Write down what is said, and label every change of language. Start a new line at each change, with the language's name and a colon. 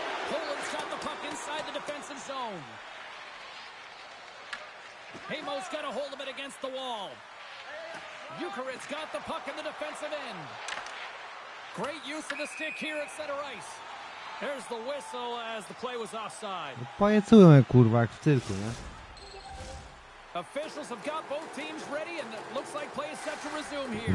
English: Poland's got the puck inside the defensive zone. Hamos got a hold of it against the wall. Euchritz got the puck in the defensive end. Great use of the stick here at center ice. There's the whistle as the play was offside.
Polish: Pajacują jak kurwa, jak w cyrku, nie?
English: Officials have got both teams ready and it looks like play is set to resume here.